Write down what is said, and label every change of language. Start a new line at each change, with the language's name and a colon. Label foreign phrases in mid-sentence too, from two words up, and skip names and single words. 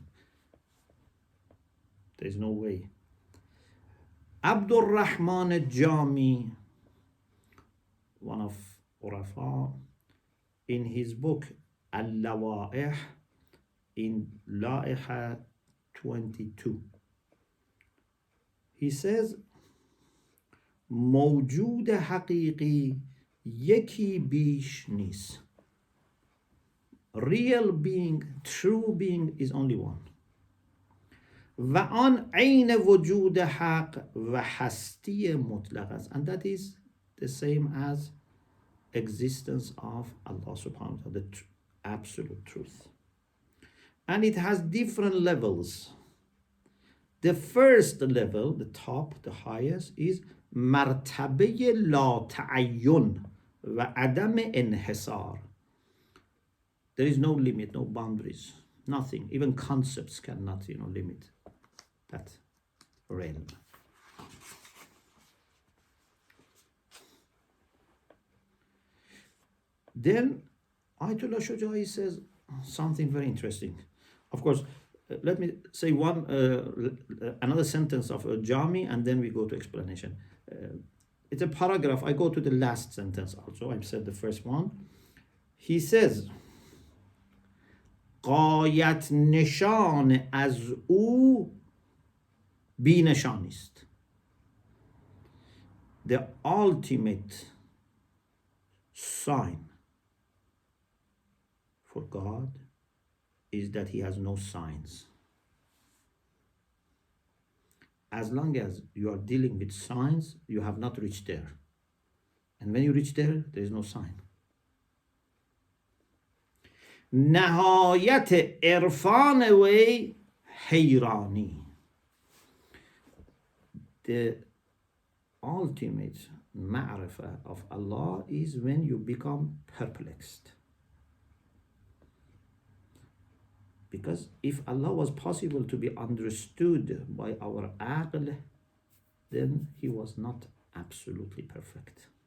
English: There's no way. Abdul Rahman al-Jami, one of Urafa, in his book Al-Lawa'ih, in La'iha 22, he says,
Persian: موجود حقیقی یکی بیش نیست.
English: Real being, true being is only one.
Persian: و آن عین وجود حق و هستی مطلق است.
English: And that is the same as existence of Allah
Arabic: سبحانه و تعالى,
English: the absolute truth. And it has different levels. The first level, the top, the highest, is
Persian: مرتبه لا تعین و عدم انحصار.
English: There is no limit, no boundaries, nothing. Even concepts cannot, limit that realm. Then Ayatollah Shoja'i says something very interesting. Of course, let me say another sentence of Jami, and then we go to explanation. It's a paragraph. I go to the last sentence also. I've said the first one. He says,
Persian: قایت نشان از او بی نشان است.
English: The ultimate sign for God is that he has no signs. As long as you are dealing with signs, you have not reached there. And when you reach there, there is no sign.
Persian: نهایت عرفان وی حیرانی.
English: The ultimate ma'rifah of Allah is when you become perplexed. Because if Allah was possible to be understood by our aql, then he was not absolutely perfect.